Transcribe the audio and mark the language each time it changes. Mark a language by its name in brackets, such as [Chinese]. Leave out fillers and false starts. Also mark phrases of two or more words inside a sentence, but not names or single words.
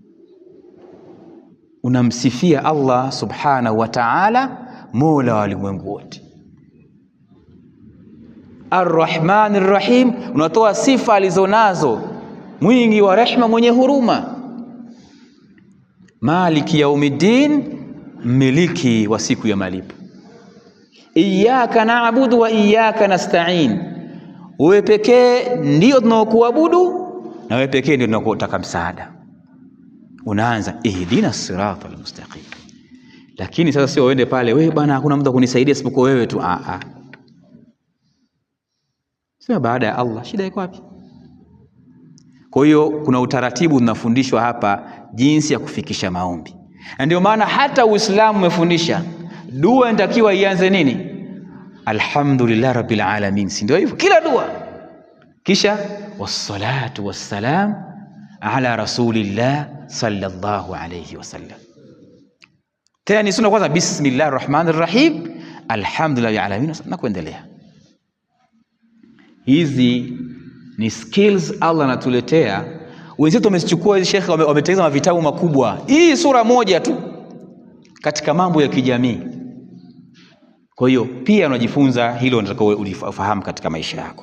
[Swahili] Unamsifia Allah [Arabic] سبحانه وتعالى, [Swahili] mola wa ulimwengu wote. [Arabic] الرحمن الرحيم, [Swahili] unatoa sifa alizonazo, mwingi wa rehema, mwenye huruma. [Arabic] مالك يوم الدين, [Swahili] miliki wa siku ya malipo. [Arabic] إياك نعبد وإياك نستعين, [Swahili] wewe pekee ndio tunaokuabudu na wewe pekee ndio tunakotaka msaada. Unaanza [Arabic] اهدنا الصراط المستقيم. [Swahili] Lakini sasa sio uende pale, wewe bwana hakuna mtu akunisaidia isipokuwa wewe tu. Sema baada ya Allah, shida iko wapi? Kwa hiyo kuna utaratibu tunafundishwa hapa, jinsi ya kufikisha maombi. Na ndio maana hata Uislamu umefundisha dua inatakiwa ianze nini? [Arabic] الحمد لله رب العالمين, [Swahili] si ndio hivyo kila dua? [Arabic] Kisha والصلاة والسلام على رسول الله صلى الله عليه وسلم. [Swahili] Tena ni sunna kwanza [Arabic] بسم الله الرحمن الرحيم، الحمد لله العالمين, [Swahili] na kuendelea. Hizi ni skills Allah anatuletea. Wenzetu wamezichukua hizi, shekhe wametengeneza vitabu makubwa. Hii sura moja tu katika mambo ya kijamii. Kwa hiyo pia unajifunza hilo, unataka ulifahamu katika maisha yako.